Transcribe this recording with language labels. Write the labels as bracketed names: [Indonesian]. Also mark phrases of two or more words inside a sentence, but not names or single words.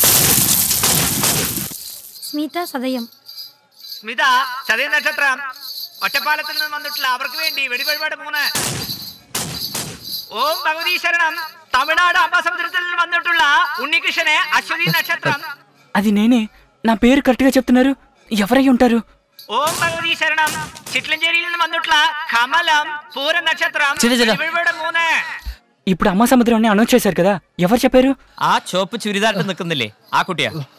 [Malayalam] സ്മിത സദയം. സ്മിത ചതയ നക്ഷത്രം ഒറ്റപ്പാലത്തിൽ നിന്നും വന്നിട്ടുള്ള അവർക്ക് വേണ്ടി വെടിവഴിപാട് പോകുന്നത്. ഓം ഭഗവതി ശരണം. തമിഴ്നാട് അമ്പാസമുദ്രത്തിൽ വന്നിട്ടുള്ള ഉണ്ണികൃഷ്ണന് അശ്വതി നക്ഷത്രം. [Telugu] అది నేనే. నా పేరు కరెక్ట్గా చెప్తున్నారు. ఎవరై ఉంటారు? [Malayalam] ഓം ഭഗവതി ശരണം. ചിറ്റ്ലഞ്ചേരിയിൽ നിന്ന് വന്നിട്ടുള്ള കമലം പൂര നക്ഷത്രം വെടിവഴിപാട് പോകുന്നത്. [Telugu] ఇప్పుడు అమ్మ సముద్రం అని అనౌన్స్ చేశారు కదా, ఎవరు చెప్పారు? [Malayalam] ആ ചോപ്പ് ചുരിദാറിട്ട് നിൽക്കുന്നില്ലേ, ആ കുട്ടിയാ.